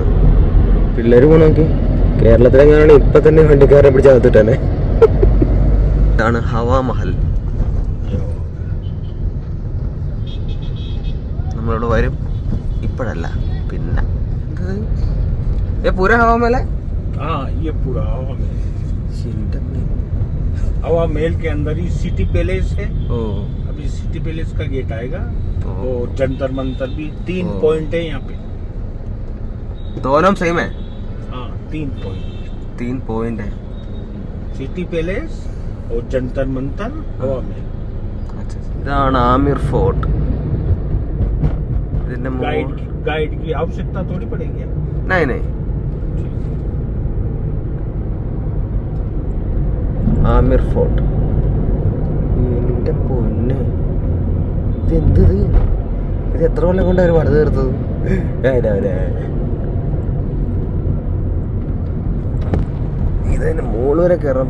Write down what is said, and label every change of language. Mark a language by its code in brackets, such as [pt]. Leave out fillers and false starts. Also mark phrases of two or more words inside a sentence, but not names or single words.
[ml] പിള്ളേർ പോകണമെങ്കിൽ കേരളത്തിലെങ്ങാണ് ഇപ്പം തന്നെ വണ്ടിക്കാരെ പിടിച്ച് അകത്തിട്ടേ. ഇതാണ് ഹവാ മഹൽ. നമ്മളിവിടെ വരും, ഇപ്പോഴല്ല പിന്നെ. [hi] പൂര ഹവാ മഹൽ? हाँ, ये पूरा हवा महल के अंदर ही सिटी पैलेस है। अभी सिटी पैलेस का गेट आएगा। वो जंतर मंतर भी 3 पॉइंट है यहाँ पे। दोनों सेम है? हाँ, 3 पॉइंट है। सिटी पैलेस और जंतर मंतर हवा महल। अच्छा, [ml] इതാണ് ആമിർ ഫോർട്ട്. ഇതിന്റെ [hi] गाइड की आवश्यकता थोड़ी पड़ेगी। नहीं ആമിർ ഫോർട്ട്. [ml] എന്റെ പൊന്നെ, ഇതെന്തത്? ഇത് എത്ര കൊല്ലം കൊണ്ട് അവർ പണിത് തീർത്തത്? ഇതിന് മുകളിൽ വരെ കയറാം.